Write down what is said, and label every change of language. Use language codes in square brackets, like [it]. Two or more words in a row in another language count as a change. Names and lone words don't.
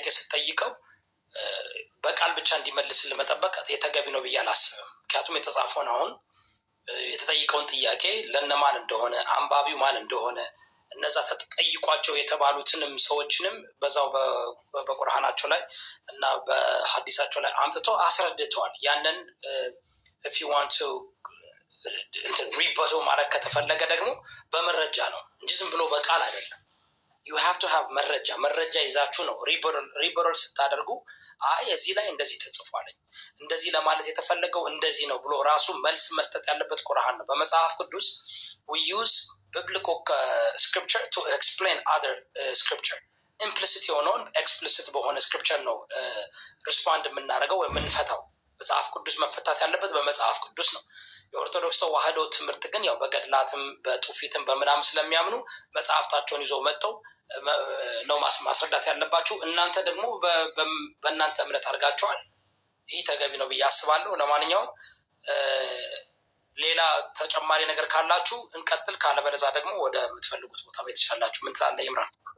[am] ስትጠይቀው በቃል ብቻ እንዲመልስልህ መጠበቅ የተገቢ ነው ብዬ አላስብም። ምክንያቱም የተጻፈውን አሁን የተጠይቀውን ጥያቄ ለነማን እንደሆነ አንባቢው ማን እንደሆነ እነዛ ተጠይቋቸው የተባሉትንም ሰዎችንም በዛው በቁርአናቸው ላይ እና በሀዲሳቸው ላይ አምጥቶ አስረድተዋል። ያንን [en] if you want [am] to ሪበቶ ማድረግ ከተፈለገ ደግሞ በመረጃ ነው እንጂ ዝም ብሎ በቃል አይደለም። [en] you have to have [am] መረጃ ይዛችሁ ነው ሪበሮል ስታደርጉ አይ እዚህ ላይ እንደዚህ ተጽፏል፣ እንደዚህ ለማለት የተፈለገው እንደዚህ ነው ብሎ ራሱ መልስ መስጠት ያለበት ቁርአን ነው። በመጽሐፍ ቅዱስ [en] we use biblical scripture to explain other scripture implicit [am] የሆነውን explicit በሆነ scripture ነው ሪስፖንድ የምናደርገው ወይ የምንፈታው። መጽሐፍ ቅዱስ መፈታት ያለበት በመጽሐፍ ቅዱስ ነው። የኦርቶዶክስ ተዋህዶ ትምህርት ግን ያው በገድላትም በጡፊትም በምናም ስለሚያምኑ መጽሐፍታቸውን ይዘው መጥተው ነው ማስረዳት ያለባችሁ። እናንተ ደግሞ በእናንተ እምነት አድርጋችኋል። ይህ ተገቢ ነው ብዬ አስባለሁ። ለማንኛውም ሌላ ተጨማሪ ነገር ካላችሁ እንቀጥል፣ ካለበለዛ ደግሞ ወደ የምትፈልጉት ቦታ ቤት ትችላላችሁ። ምን ትላለህ ይምራን?